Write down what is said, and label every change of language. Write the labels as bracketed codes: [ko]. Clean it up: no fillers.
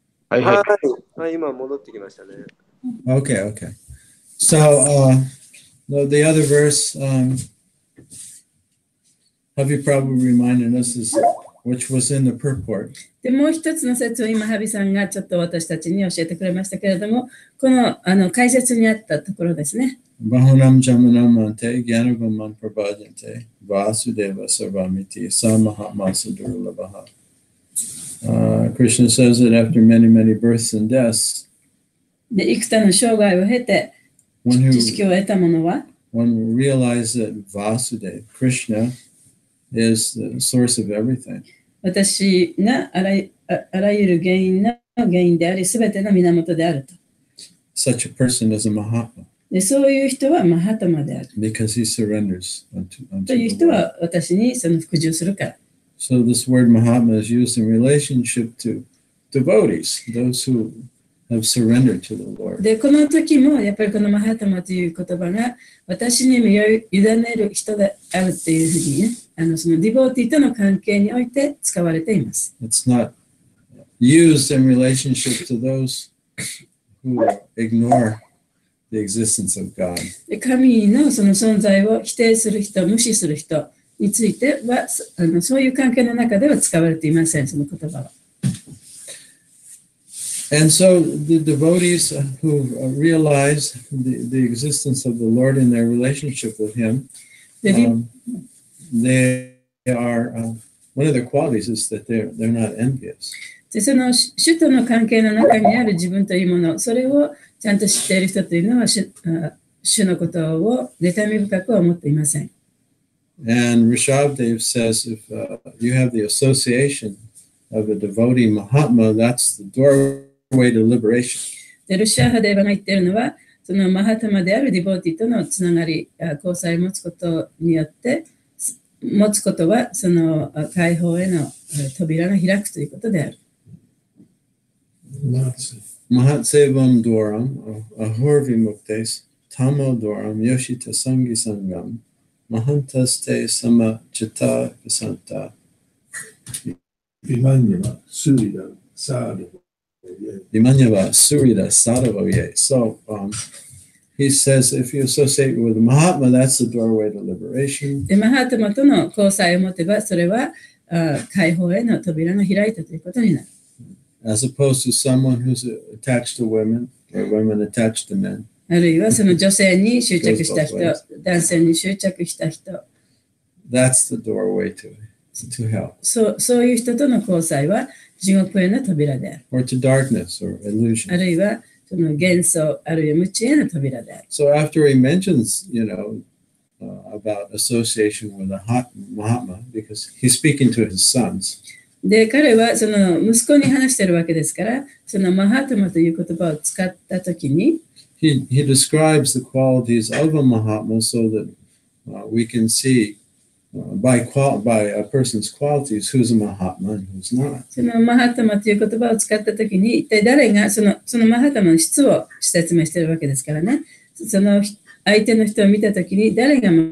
[ja] はい、今戻ってきましたね。 [en] Okay, okay. So, the other verse, Havi Prabhu reminded us is which was in the purport. [ja] でもう一つの説を今、ハビさんがちょっと私たちに教えてくれましたけれども、この解説にあったところですね。 [sa] Bahunam Jamanam Ante, Gyanavaman Prabhajante, Vasudeva Sarvamiti, Samahatma Sadurlabaha. [en] Krishna says that after many, many births and deaths, [ja] で、幾多の生涯を経て、知識を得た者は、 [en] one realized that Vasudeva, Krishna, is the source of everything. [ja] 私があらゆる原因の原因であり、すべての源であると。 [en] Such a person is a Mahatma. [ja] で、そういう人はマハタマである。 [en] Because he surrenders unto [ja] という人は私にその服従するから。 [en] So this word Mahatma is used in relationship to devotees, those who have surrendered to the Lord. [ja] で、この時もやっぱりこのマハタマという言葉が私に身を委ねる人であるというふうにね、そのディボーティとの関係において使われています。 [en] It's not used in relationship to those who ignore the existence of God. [ja] で、神のその存在を否定する人、無視する人についてはそういう関係の中では使われていません、その言葉は。 [en] And so the devotees who realize the existence of the Lord in their relationship with Him, they are one of their qualities is that they're not envious. [ja] でその主との関係の中にある自分というもの、それをちゃんと知っている人というのは主のことを妬み深くは思っていません。 [en] And Rishabdev says if you have the association of a devotee Mahatma, that's the doorway to liberation. [ja] でルシャーハデーバが言っているのは、そのマハタマであるディボーティとのつながり、交際を持つことによって、持つことはその解放への扉が開くということである。 [sa] Mahatsevam Dwaram, Ahurvi Muktes, Tamo Dwaram, Yoshita Sangi Sangam, Mahantaste Sama Chitta Visanta. Vimanyava Surida Sadhava. Vimanyava Surida Sadhava. [en] So he says if you associate with Mahatma, that's the doorway to liberation. [ja] でマハタマとの交際を持てば、それは解放への扉が開いたということになる。 [en] As opposed to someone who's attached to women or women attached to men. [ja] あるいはその女性に執着した人、男性に執着した人。 [en] That's the doorway to hell. [ja] そういう人との交際は地獄への扉である。 [en] Or to darkness or illusion. [ja] あるいはその幻想、あるいは無知への扉である。 [en] So after he mentions, about association with a Mahatma, because he's speaking to his sons. [ja] で、彼はその息子に話しているわけですから、そのマハタマという言葉を使ったときに、 [en] He describes the qualities of a Mahatma so that we can see by a person's qualities who's a Mahatma and who's not. [ja] そのマハタマという言葉を使ったときに、一体誰がそのマハタマの質を説明しているわけですからね、その相手の人を見たときに、誰が